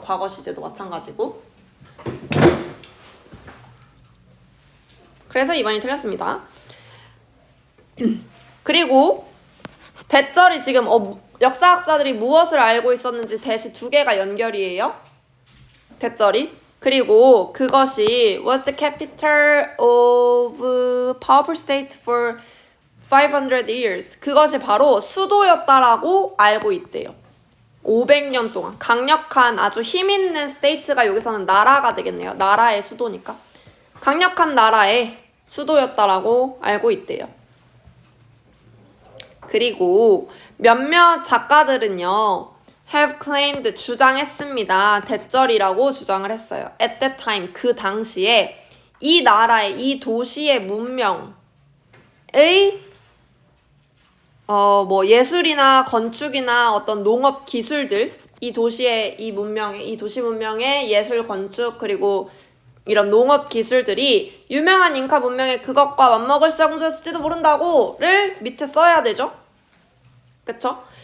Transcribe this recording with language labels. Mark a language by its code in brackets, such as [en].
[ko] 과거 시제도 마찬가지고. 그래서 2번이 틀렸습니다. 그리고 대절이 지금 역사학자들이 무엇을 알고 있었는지 대시 두 개가 연결이에요. 대절이 그리고 그것이 [en] was the capital of powerful state for 500 years. [ko] 그것이 바로 수도였다라고 알고 있대요. 500년 동안 강력한 아주 힘 있는 스테이트가 여기서는 나라가 되겠네요. 나라의 수도니까. 강력한 나라의 수도였다라고 알고 있대요. 그리고 몇몇 작가들은요. [en] have claimed [ko] 주장했습니다. 대절이라고 주장을 했어요. [en] at that time [ko] 그 당시에 이 나라의 이 도시의 문명의 뭐 예술이나 건축이나 어떤 농업 기술들 이 도시의 이 문명의 이 도시 문명의 예술 건축 그리고 이런 농업 기술들이 유명한 잉카 문명의 그것과 맞먹을 정도였을지도 모른다고를 밑에 써야 되죠. 그쵸?